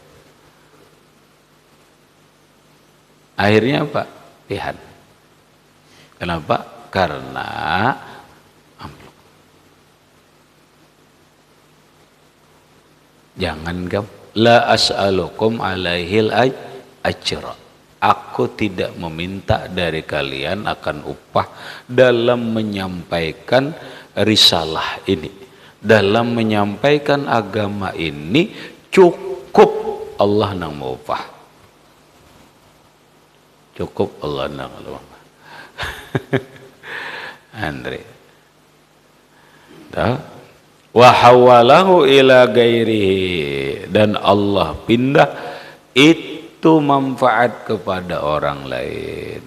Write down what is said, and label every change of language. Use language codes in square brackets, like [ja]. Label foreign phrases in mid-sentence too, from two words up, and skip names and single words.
[bjn] Akhirnya apa? Pihan. [id] Kenapa? Karena amplop. [bjn] Jangan gam. [ar] لا أسألكم عليه أجرا. [id] Aku tidak meminta dari kalian akan upah dalam menyampaikan risalah ini. [bjn] Dalam menyampaikan agama ini cukup Allah nang mau upah. Cukup Allah nang mau upah. [ar] Andre. وحوله إلى غيره, [id] dan Allah pindah itu manfaat kepada orang lain.